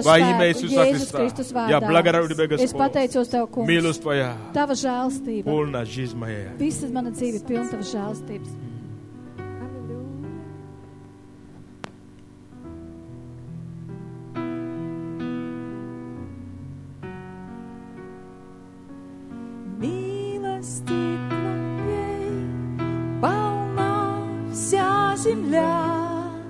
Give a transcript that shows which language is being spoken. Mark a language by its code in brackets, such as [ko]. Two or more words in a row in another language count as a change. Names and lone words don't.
[ru] во имя [lv] spēku [ru] Иисуса [lv] Jēzus [ru] Христа. [lv] Kristus [ru] Я [lv] vārdā. [ru] благодарю Тебя, [lv] Es [ru] Господь. [lv] pateicos Tev, kungs. [ru] Милость Твоя, [lv] Tava žēlstība. [ru] полна жизнь моя. [lv] Visa mana dzīve ir pilna tavas žēlstības. [ru] Милости Твоей полна вся земля,